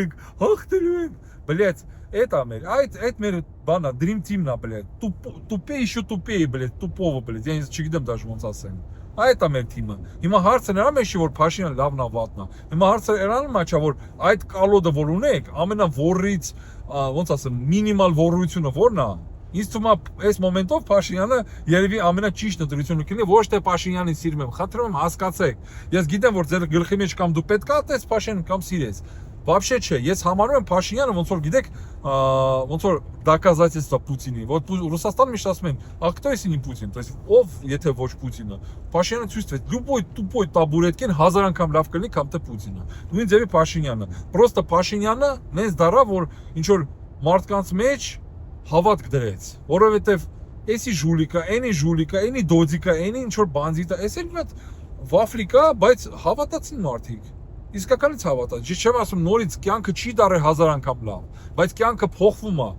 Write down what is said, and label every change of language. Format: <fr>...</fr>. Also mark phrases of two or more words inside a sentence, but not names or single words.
<hy>ենք։ Բլեծ это մեր, այդ մեր բանա,</hy> <en>dream team-</en> <hy>ն է, բլեդ, տուպե еще տուպեի, բլեդ, տուպովը, բլեդ, я չգիտեմ даже ոնց ասեմ, այդ է մեր թիմը, հիմա հարցը նրա մեջ է, որ Փաշինյանը լավն է, վատն է, հիմա հարցը նրան մեջ է, որ այդ կալոդը, որ ունեք, ամենավոռից, ոնց ասեմ, մինիմալ ոռությունը որն է, ինձ թվում է այս մոմենտով Փաշինյանը երևի ամենաճիշտ ընտրությունը կլինի, ոչ թե Փաշինյանին սիրում եմ, խնդրում եմ հասկացեք, ես գիտեմ, որ ձեր գլխի մեջ կամ դու պետք է atես Փաշինյանին կամ սիրես, Вообще չէ, ես համարում եմ Փաշինյանը ոնց որ գիտեք, ոնց որ доказательство Путինի, вот Ռուսաստանը միշտ ասում են,</hy> <ru>а кто если не Путин, то есть ով</ru> <hy>եթե ոչ Պուտինը, Փաշինյանը ցույց տվեց,</hy> <ru>любой тупой</ru> <hy>табуреткին 1000 անգամ լավ կլինի, քան թե Պուտինը։ Նույն ձևի Փաշինյանը, просто Փաշինյանը նենց դառա, որ ինչ որ մարդկանց մեջ հավատք դրեց, որովհետև էսի ժուլիկա, էնի դոձիկա, էնի ինչ որ բանձիտա, էս էլ մի հատ վաֆլիկա, բայց հավատացին մարդիկ։ Իսկականից հավատաց, ես չեմ ասում նորից կյանքը չի դարել 1000 անգամ լավ, բայց կյանքը փոխվում է։</hy>